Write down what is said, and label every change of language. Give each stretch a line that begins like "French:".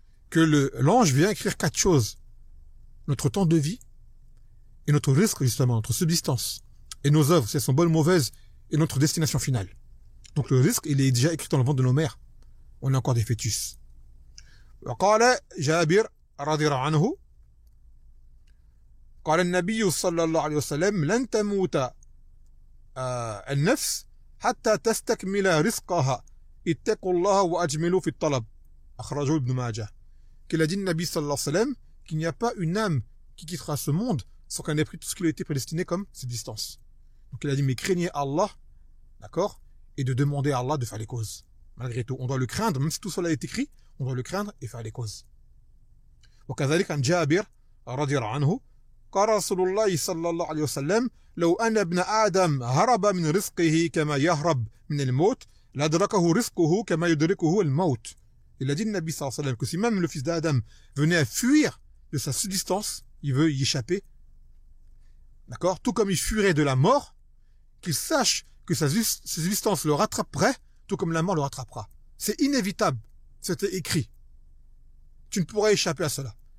French: Que l'ange vient écrire 4 choses. Notre temps de vie et notre risque, justement, notre subsistance. Et nos œuvres, si elles sont bonnes ou mauvaises, et notre destination finale. Donc le risque, il est déjà écrit dans le ventre de nos mères. On est encore des fœtus.
Arabic: وقال جابر رضي الله عنه قال النبي صلى الله عليه وسلم لن تموت النفس حتى تستكمل رزقها اتقوا الله وأجملوا في الطلب أخرجه ابن ماجه.
French: Qu'il a dit le Nabi sallallahu alayhi wa sallam qu'il n'y a pas une âme qui quittera ce monde sans qu'elle ait pris tout ce qui lui a été prédestiné comme subsistance. Donc il a dit mais craignez Allah, d'accord, et de demander à Allah de faire les causes. Malgré tout, on doit le craindre, même si tout cela est écrit, on doit le craindre et faire les causes.
Arabic: وكذلك عن جابر رضي الله عنه قال رسول الله صلى الله عليه وسلم لو أن ابن آدم هرب من رزقه كما يهرب من الموت لأدركه رزقه كما يدركه الموت.
French: Il a dit le Nabi sallallahu alayhi wa sallam que si même le fils d'Adam venait à fuir de sa subsistance, il veut y échapper, d'accord, tout comme il fuirait de la mort, qu'il sache que sa subsistance le rattraperait, tout comme la mort le rattrapera. C'est inévitable, c'était écrit. Tu ne pourras échapper à cela.